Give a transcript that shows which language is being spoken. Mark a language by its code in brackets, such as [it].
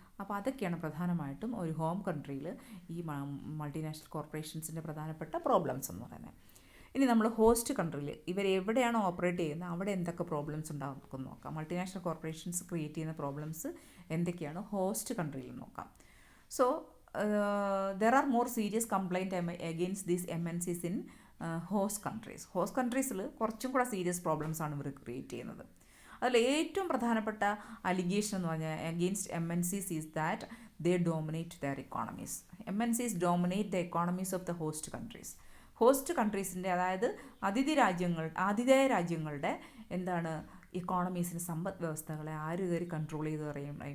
[ml] അപ്പോൾ അതൊക്കെയാണ് പ്രധാനമായിട്ടും ഒരു ഹോം കൺട്രിയിൽ ഈ മൾട്ടിനാഷണൽ കോർപ്പറേഷൻസിൻ്റെ പ്രധാനപ്പെട്ട പ്രോബ്ലംസ് എന്ന് പറയുന്നത്. ഇനി നമ്മൾ ഹോസ്റ്റ് കൺട്രിയിൽ ഇവരെവിടെയാണോ ഓപ്പറേറ്റ് ചെയ്യുന്നത് അവിടെ എന്തൊക്കെ പ്രോബ്ലംസ് ഉണ്ടാകും നോക്കാം. മൾട്ടിനാഷണൽ കോർപ്പറേഷൻസ് ക്രിയേറ്റ് ചെയ്യുന്ന പ്രോബ്ലംസ് എന്തൊക്കെയാണ് ഹോസ്റ്റ് കൺട്രിയിൽ നോക്കാം. [en] So there are more serious complaint against these MNCs in host countries. [ml] Host കൺട്രീസിൽ കുറച്ചും കൂടെ സീരിയസ് പ്രോബ്ലംസ് ആണ് ഇവർ ക്രിയേറ്റ് ചെയ്യുന്നത്. അതിൽ ഏറ്റവും പ്രധാനപ്പെട്ട അലിഗേഷൻ എന്ന് പറഞ്ഞാൽ [en] Against MNCs is that they dominate their economies. MNCs dominate the economies of the host countries. [ml] Host കൺട്രീസിൻ്റെ, അതായത് ആതിഥേയ രാജ്യങ്ങളുടെ എന്താണ് ഇക്കോണമീസിന്, സമ്പദ് വ്യവസ്ഥകളെ ആര് കയറി കൺട്രോൾ ചെയ്ത് കളയും?